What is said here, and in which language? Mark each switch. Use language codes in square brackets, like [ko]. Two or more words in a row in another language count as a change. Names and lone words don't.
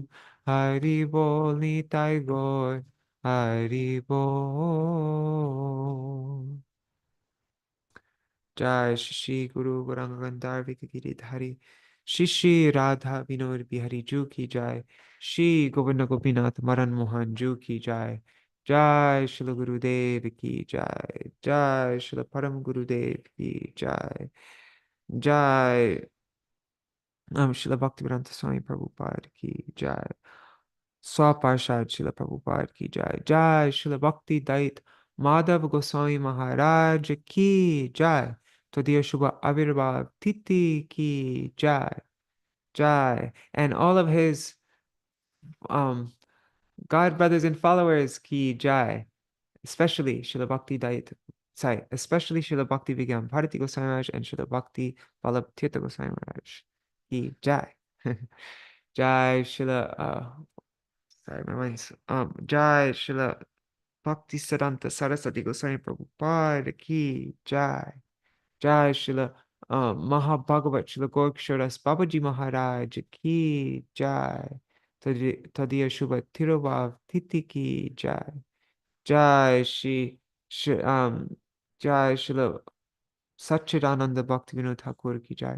[bn] হরি বোল নিতাই গৌর, হরি বোল. [hi] जय श्री गुरु गौरांग गांधर्व गिरिधारी, श्री राधा विनोद बिहारी जू की जय, श्री गोविंद गोपीनाथ मरन मोहन जू की जय, जय श्रील गुरुदेव की जय, Shri Govinda Gopinath Maran Mohan Ju Ki Jai, Jai Śrīla Gurudev ki Jai. जय श्रील परम गुरुदेव की जय. जय श्रील भक्तिवेदांत स्वामी प्रभुपाद की जय. स्वपार्षद श्रील प्रभुपाद की जय. जय श्रील भक्ति दयित माधव गोस्वामी महाराज की जय. तदीय शुभ आविर्भाव तिथि की जय. Jai. [en] And all of his um God brothers and followers [hi] की जय. [en] Especially Śrīla Bhakti Dayita. Sorry, especially Śrīla Bhakti Vigyam Bharati Goswami Maharaj and Śrīla Bhakti Vallabh Tirtha Goswami Maharaj [hi] की जय. जय श्रील [en] sorry, my mind's [hi] जय श्रील भक्ति सिद्धांत सरस्वती गोस्वामी प्रभुपाद की जय. जय श्रील महाभागवत श्रील गौर-किशोर दास बाबाजी महाराज की जय. तदीय शुभ तिरोभाव तिथि की जय. जय जय श्रील सच्चिदानंद भक्तिविनोद ठाकुर की जय.